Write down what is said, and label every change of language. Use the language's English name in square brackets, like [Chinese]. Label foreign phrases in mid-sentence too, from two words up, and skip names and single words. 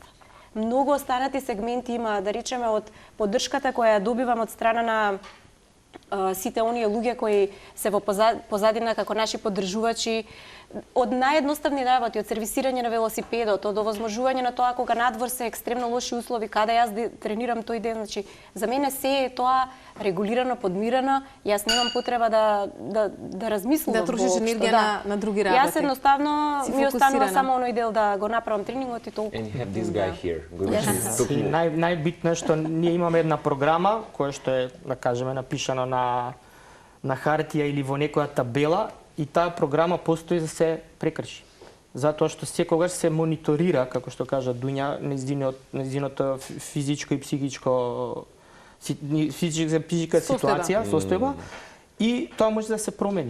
[Macedonian] Многу останати сегменти има, да речеме, од поддршката која ја добивам од страна на сите оние луѓе кои се во позадина како наши поддржувачи, од наједноставни работи, од сервисирање на велосипедот, од овозможување на тоа кога надвор се екстремно лоши услови, каде јас тренирам тој ден, значи за мене се е тоа регулирано, подмирано, јас немам потреба да размислувам. Да трошиш енергија на други работи. Јас едноставно ми останува само оној дел да го направам тренингот и толку. [English] And you have this guy here. [Macedonian] Најбитно е што ние имаме една програма која што е, да кажеме, напишано на хартија или во некоја табела и таа програма постои за се прекрши. Затоа што секогаш се мониторира, како што кажа Дуња, нејзиното физичко и психичко физичка ситуација, состојба, и тоа може да се промени.